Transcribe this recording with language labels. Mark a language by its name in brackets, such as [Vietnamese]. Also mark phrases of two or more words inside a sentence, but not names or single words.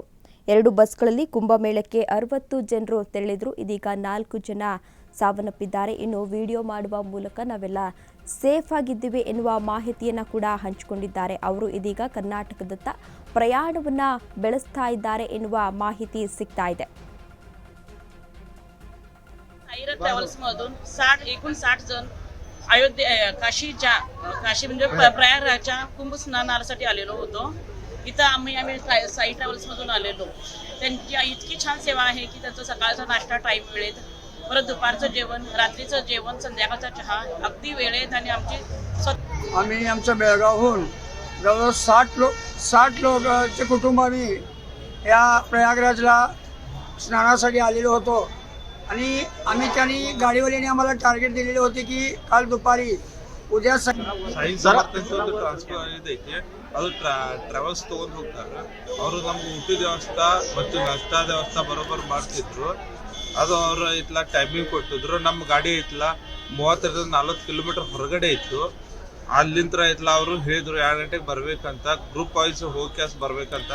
[Kannada] 2 ಬಸ್ಗಳಲ್ಲಿ ಕುಂಭಮೇಳಕ್ಕೆ 60 ಜನರು ತೆರಳಿದ್ರು. ಇದೀಗ 4 ಜನ ಸಾವನ್ನಪ್ಪಿದ್ದಾರೆ. ಇನ್ನು ವಿಡಿಯೋ ಮಾಡುವ ಮೂಲಕ ನಾವೆಲ್ಲ ಸೇಫ್ ಆಗಿದ್ದೀವಿ ಎನ್ನುವ ಮಾಹಿತಿಯನ್ನು ಕೂಡ ಹಂಚಿಕೊಂಡಿದ್ದಾರೆ. ಅವರು ಇದೀಗ ಕರ್ನಾಟಕದತ್ತ ಪ್ರಯಾಣವನ್ನ ಬೆಳೆಸ್ತಾ ಇದ್ದಾರೆ ಎನ್ನುವ ಮಾಹಿತಿ ಸಿಗ್ತಾ ಇದೆ. [Marathi] साईरथ ट्रॅव्हल्समधून 60 जण काशी म्हणजे प्रयागराजच्या कुंभ स्नानासाठी आलेलो होतो. इथं आम्ही साई ट्रॅव्हल्समधून आलेलो. त्यांची इतकी छान सेवा आहे की त्यांचा सकाळचा नाश्ता टाईम वेळेत, परत दुपारचं जेवण, रात्रीचं जेवण, संध्याकाळचा चहा अगदी वेळेत. आणि आम्ही आमच्या बेळगावहून जवळजवळ 60 लोकांचे कुटुंब आम्ही या प्रयागराजला स्नानासाठी आलेलो होतो. आणि आम्ही त्यांनी गाडीवाल्याने आम्हाला टार्गेट दिलेले होते की काल दुपारी उद्या [Kannada] ಸಾಯಿ ಸಮರ್ಥಿತ ಟ್ರಾನ್ಸ್ಫರ್ ಐತೆ. ಅದು ಟ್ರಾವೆಲ್ಸ್ ತೊಗೊಂಡು ಹೋಗ್ತಾರೆ. ಅವರು ನಮ್ಗೆ ಊಟದ ವ್ಯವಸ್ಥೆ ಮತ್ತು ನಾಷ್ಟಾ ವ್ಯವಸ್ಥೆ ಬರೋಬ್ಬರ ಮಾಡ್ತಿದ್ರು. ಅದು ಅವರು ಇತ್ಲ ಟೈಮಿಂಗ್ ಕೊಟ್ಟಿದ್ರು. ನಮ್ಮ ಗಾಡಿ ಐತ್ಲ 30-40 ಕಿಲೋಮೀಟರ್ ಹೊರಗಡೆ ಇತ್ತು. ಅಲ್ಲಿಂದ ಐತ್ಲ ಅವರು ಹೇಳಿದ್ರು 2 ಗಂಟೆಗೆ ಬರ್ಬೇಕಂತ, [English] group wise [Kannada] ಹೋಗಿ ಕ್ಯಾಸ್ ಬರ್ಬೇಕಂತ.